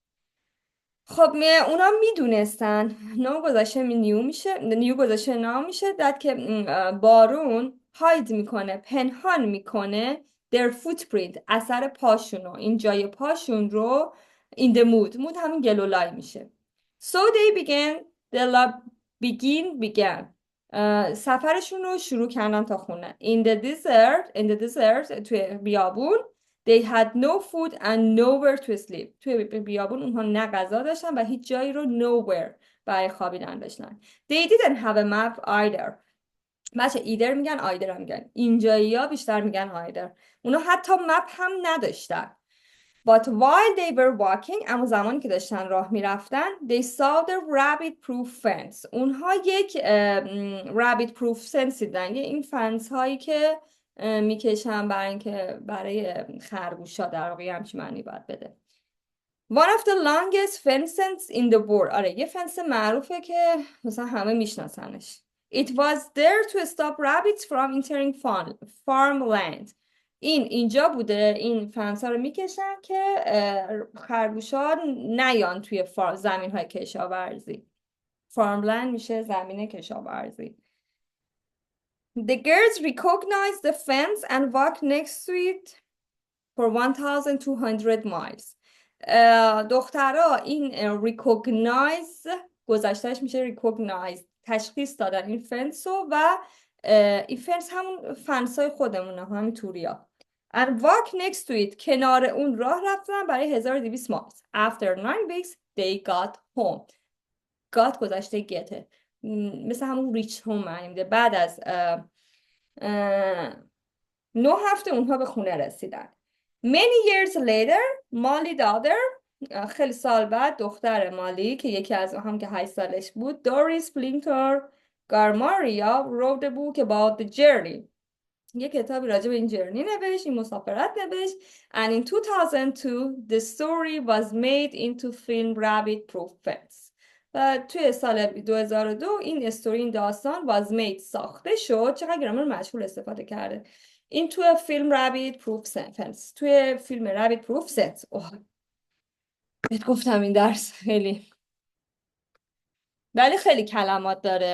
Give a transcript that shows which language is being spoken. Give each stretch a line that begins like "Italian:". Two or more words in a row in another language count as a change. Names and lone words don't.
Persian: خب اونا میدونستن نو گذاشته نیو میشه، نیو گذاشته نام میشه داد که بارون هاید میکنه، پنهان میکنه
English: their footprint،
Persian: اثر پاشونو، این جای پاشون رو
English: in the mood
Persian: همین گلولای میشه.
English: So they began
Persian: سفرشون رو شروع کردن تا خونه.
English: in the desert
Persian: توی بیابون.
English: They had no food and nowhere to sleep.
Persian: توی بیابون اونها نه غذا داشتن و هیچ جایی رو nowhere برای خوابیدن داشتن.
English: They didn't have a map either.
Persian: بچه ایدر میگن آیدر هم میگن، اینجایی ها بیشتر میگن آیدر. اونا حتی مپ هم نداشتن.
English: But while they were walking،
Persian: اما زمانی که داشتن راه میرفتن،
English: they saw the rabbit proof fence.
Persian: اونها یک
English: rabbit proof fence
Persian: دیدن، یه این فنس هایی که میکشن برای اینکه برای خرگوشا در واقع همچین معنی باید بده.
English: One of the longest fences in the world.
Persian: آره یه فنس معروفه که مثلا همه میشناسنش.
English: It was there to stop rabbits from entering farmland.
Persian: اینجا بوده، این فنس ها رو میکشن که خرگوشا نیان توی زمین های کشاورزی. farmland میشه زمین کشاورزی.
English: The girls recognize the fence and walk next to it for 1200 miles.
Persian: دخترها این recognize گذشتهش میشه recognize، تشخیص دادن این فنسو و این فنس همون فنسای خودمونه، همین توریا.
English: And walk next to it،
Persian: کنار اون راه رفتن برای 1200 miles.
English: After 9 weeks they got home.
Persian: got گذشته getه، مثل همون
English: reach home
Persian: معنی میده. بعد از 9 هفته اونها به خونه رسیدن.
English: Many years later مالی daughter،
Persian: خیلی سال بعد دختر مالی که یکی از هم که 8 سالش بود، دوریس پلینتر گارماریا
English: wrote a book about the journey.
Persian: یه کتابی راجع به این جرنی نوشت، این مسافرت نوشت.
English: And in 2002 the story was made into film Rabbit Proof Fence.
Persian: و توی سال 2002 این استوری، این داستان
English: was made،
Persian: ساخته شد. چقدر گرامر مجهول استفاده کرده. این توی فیلم Rabbit Proof Fence، توی فیلم Rabbit Proof Fence. بهت گفتم این درس خیلی، ولی خیلی کلمات داره.